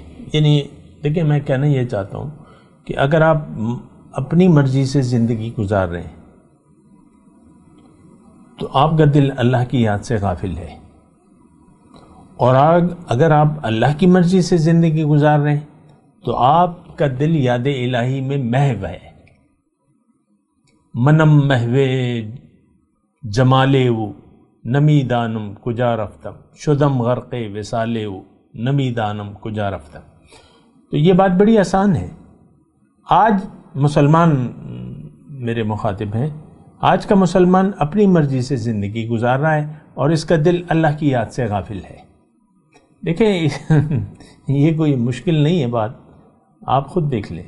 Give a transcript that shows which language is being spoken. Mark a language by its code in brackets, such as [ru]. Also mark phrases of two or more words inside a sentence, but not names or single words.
[ur] یعنی دیکھیں میں کہنا یہ چاہتا ہوں کہ اگر آپ اپنی مرضی سے زندگی گزار رہے ہیں تو آپ کا دل اللہ کی یاد سے غافل ہے، اور اگر آپ اللہ کی مرضی سے زندگی گزار رہے ہیں تو آپ کا دل یاد الہی میں محو ہے۔ [fa] منم محو جمالے و نمی دانم کجا رفتم شدم غرق وصالے و نمی دانم کجا رفتم۔ [ur] تو یہ بات بڑی آسان ہے۔ آج مسلمان میرے مخاطب ہیں، آج کا مسلمان اپنی مرضی سے زندگی گزار رہا ہے اور اس کا دل اللہ کی یاد سے غافل ہے۔ دیکھیں یہ کوئی مشکل نہیں ہے بات، آپ خود دیکھ لیں۔